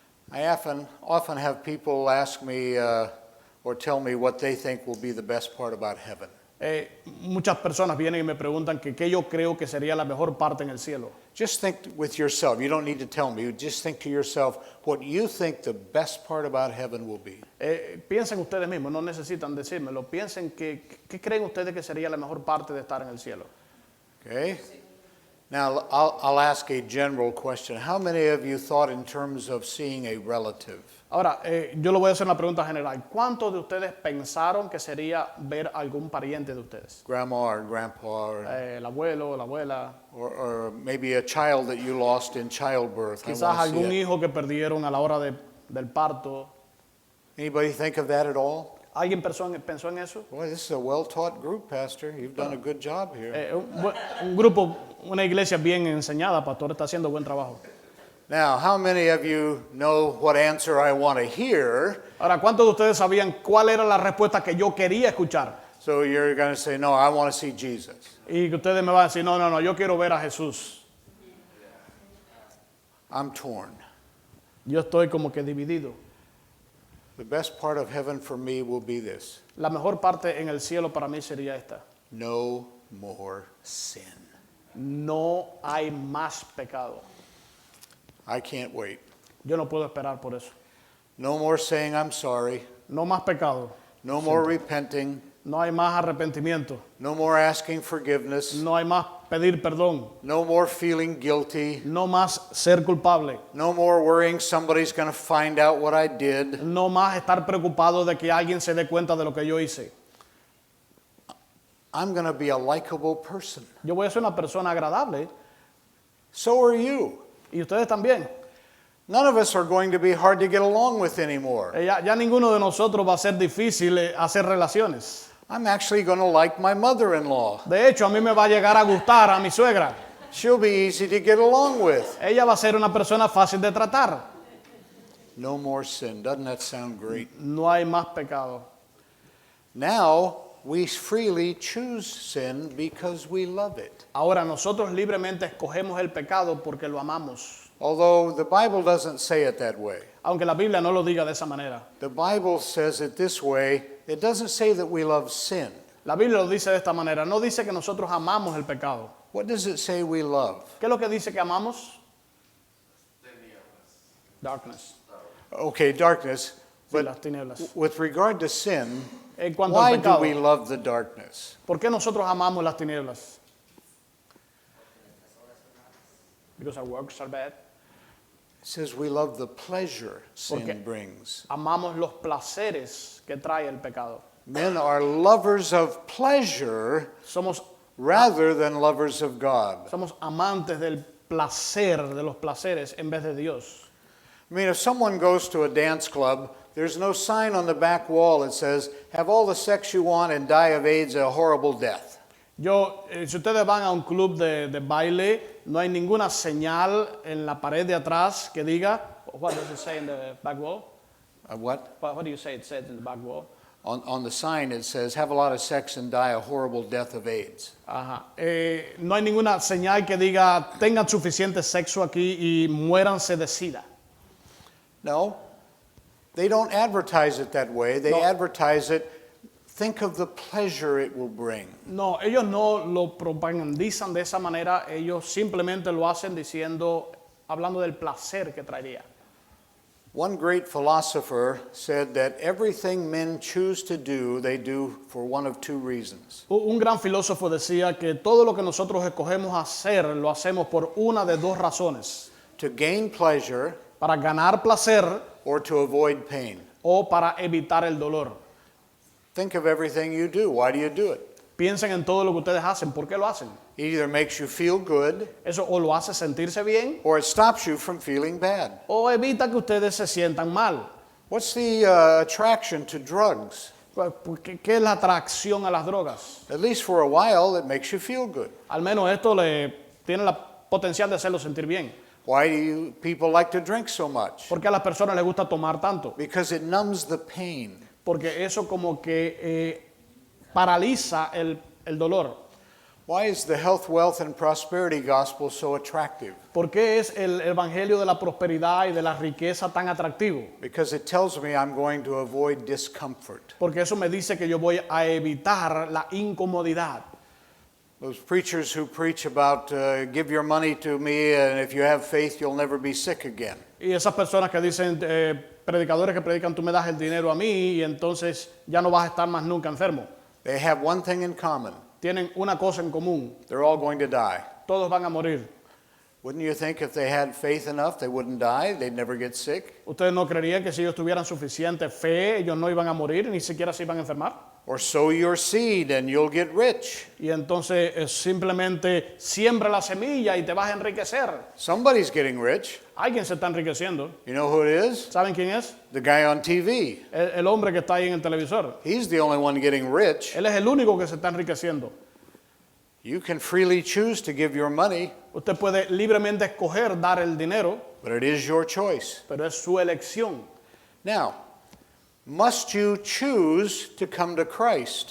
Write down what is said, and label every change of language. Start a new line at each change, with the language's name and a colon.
English: I often have people ask me or tell me what they think will be the best part about heaven.
Spanish: Muchas personas vienen y me preguntan que qué yo creo que sería la mejor parte en el cielo.
English: Just think with yourself. You don't need to tell me. Just think to yourself what you think the best part about heaven will be.
Spanish: Piensen ustedes mismos, no necesitan decírmelo. Piensen qué creen ustedes que sería la mejor parte de estar en el cielo.
English: Okay? Now, I'll ask a general question. How many of you thought in terms of seeing a relative?
Spanish: Ahora, yo le voy a hacer una pregunta general. ¿Cuántos de ustedes pensaron que sería ver algún pariente de ustedes?
English: Grandma or grandpa or,
Spanish: El abuelo, la abuela.
English: or maybe a child that you lost in childbirth. I
Spanish: Quizás
English: wanna see
Spanish: algún
English: it.
Spanish: hijo que perdieron a la hora del parto.
English: Anybody think of that at all?
Spanish: ¿Alguien pensó en eso?
English: Boy, this is a well-taught group, Pastor. You've done a good job here.
Spanish: Un grupo, una iglesia bien enseñada, pastor, está haciendo buen trabajo.
English: Now, how many of you know what answer I want to hear?
Spanish: Ahora, ¿cuántos de ustedes sabían cuál era la respuesta que yo quería escuchar?
English: So you're going to say, no, I want to see Jesus.
Spanish: Y que ustedes me van a decir, no, yo quiero ver a Jesús.
English: I'm torn.
Spanish: Yo estoy como que dividido.
English: The best part of heaven for me will be this.
Spanish: La mejor parte en el cielo para mí sería esta.
English: No more sin.
Spanish: No hay más pecado.
English: I can't wait.
Spanish: Yo no puedo esperar por eso.
English: No more saying I'm sorry.
Spanish: No más pecado.
English: No more repenting.
Spanish: No hay más arrepentimiento.
English: No more asking forgiveness.
Spanish: No hay más pedir perdón.
English: No more feeling guilty.
Spanish: No más ser culpable.
English: No more worrying somebody's going to find out what I did.
Spanish: No más estar preocupado de que alguien se dé cuenta de lo que yo hice.
English: I'm going to be a likable person.
Spanish: Yo voy a ser una persona agradable.
English: So are you.
Spanish: Y ustedes también.
English: None of us are going to be hard to get along with anymore.
Spanish: Ya ninguno de nosotros va a ser difícil hacer relaciones.
English: I'm actually going to like my mother-in-law.
Spanish: De hecho, a mí me va a llegar a gustar a mi suegra.
English: She'll be easy to get along with.
Spanish: Ella va a ser una persona fácil de tratar.
English: No more sin. Doesn't that sound great?
Spanish: No hay más pecado.
English: Now, we freely choose sin because we love it.
Spanish: Ahora nosotros libremente escogemos el pecado porque lo amamos.
English: Although the Bible doesn't say it that way.
Spanish: Aunque la Biblia no lo diga de esa manera.
English: The Bible says it this way. It doesn't say that we love sin.
Spanish: La Biblia lo dice de esta manera. No dice que nosotros amamos el pecado.
English: What does it say we love?
Spanish: ¿Qué es lo que dice que amamos?
English: Darkness. Okay, darkness.
Spanish: Sí,
English: But
Spanish: las tinieblas.
English: with regard to sin,
Spanish: En cuanto
English: why
Spanish: al
English: do
Spanish: pecado,
English: we love the darkness?
Spanish: ¿por qué nosotros amamos las tinieblas?
English: Because our works are bad. It says we love the pleasure
Spanish: Porque
English: sin brings.
Spanish: amamos los placeres que trae el pecado.
English: Men are lovers of pleasure
Spanish: Somos
English: rather than lovers of God.
Spanish: amantes del placer, de los placeres, en vez de Dios.
English: I mean, if someone goes to a dance club, there's no sign on the back wall that says, have all the sex you want and die of AIDS a horrible death.
Spanish: Si ustedes van a un club de baile, no hay ninguna señal en la pared de atrás que diga,
English: what does it say in the back wall? What? What do you say it says in the back wall? On the sign it says, have a lot of sex and die a horrible death of AIDS. Ajá.
Spanish: No hay ninguna señal que diga, tengan suficiente sexo aquí y muéranse de sida.
English: No, they don't advertise it that way. They
Spanish: No.
English: advertise it, think of the pleasure it will bring.
Spanish: No, ellos no lo propagandizan de esa manera, ellos simplemente lo hacen hablando del placer que traería.
English: One great philosopher said that everything men choose to do, they do for one of two reasons.
Spanish: Un gran filósofo decía que todo lo que nosotros escogemos hacer, lo hacemos por una de dos razones.
English: To gain pleasure
Spanish: Para ganar placer
English: or to avoid pain.
Spanish: o para evitar el dolor.
English: Think of everything you do. Why do you do it?
Spanish: Piensen en todo lo que ustedes hacen. ¿Por qué lo hacen?
English: It either makes you feel good
Spanish: Eso o lo hace sentirse bien
English: or it stops you from feeling bad.
Spanish: o evita que ustedes se sientan mal.
English: What's the attraction to drugs?
Spanish: ¿Qué es la atracción a las drogas?
English: At least for a while, it makes you feel good.
Spanish: Al menos esto le tiene la potencial de hacerlo sentir bien.
English: Why do people like to drink so much?
Spanish: ¿Por qué a las personas les gusta tomar tanto?
English: Because it numbs the pain.
Spanish: Porque eso como que paraliza el dolor.
English: Why is the health, wealth, and prosperity gospel so attractive?
Spanish: ¿Por qué es el evangelio de la prosperidad y de la riqueza tan atractivo?
English: Because it tells me I'm going to avoid discomfort.
Spanish: Porque eso me dice que yo voy a evitar la incomodidad.
English: Those preachers who preach about give your money to me and if you have faith you'll never be sick again.
Spanish: Y esas personas que dicen, predicadores que predican, tú me das el dinero a mí y entonces ya no vas a estar más nunca enfermo.
English: They have one thing in common.
Spanish: Tienen una cosa en común.
English: They're all going to die.
Spanish: Todos van a morir.
English: Wouldn't you think if they had faith enough they wouldn't die, they'd never get sick?
Spanish: ¿Ustedes no creerían que si ellos tuvieran suficiente fe, ellos no iban a morir, ni siquiera se iban a enfermar?
English: Or sow your seed and you'll get rich.
Spanish: Y entonces simplemente siembra la semilla y te vas a enriquecer.
English: Somebody's getting rich.
Spanish: Alguien se está enriqueciendo.
English: You know who it is?
Spanish: ¿Saben quién es?
English: The guy on TV.
Spanish: El hombre que está ahí en el televisor.
English: He's the only one getting rich.
Spanish: Él es el único que se está enriqueciendo.
English: You can freely choose to give your money,
Spanish: Usted puede libremente escoger dar el dinero,
English: But it is your choice.
Spanish: pero es su elección.
English: Now, must you choose to come to Christ?